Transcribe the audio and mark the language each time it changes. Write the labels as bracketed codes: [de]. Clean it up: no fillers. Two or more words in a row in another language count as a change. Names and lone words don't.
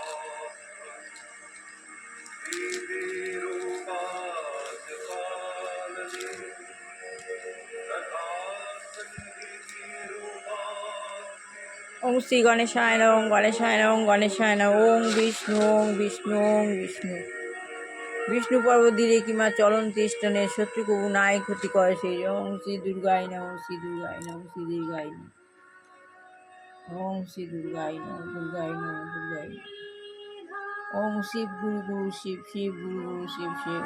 [sa] ওং শ্রী গণেশায় নমঃ, ওং গণেশায় নমঃ, ওং গণেশায় নমঃ। ওং বিষ্ণু, ওং বিষ্ণু, ওং বিষ্ণু। [bn] বিষ্ণু পর্বতীরে কিমা চলন তিষ্ঠনে শত্রু কবু নাই ক্ষতি করে সেই। [sa] ওং শ্রী দুর্গায় নমঃ, ওং শ্রী দুর্গায় নমঃ, ওং শ্রী দুর্গায় নমঃ, ওং শ্রী দুর্গায় নমঃ, দুর্গায় নমঃ, দুর্গায় নমঃ। ওং শিব গুরু গুরু শিব, শিব গুরু গুরু শিব, শিব।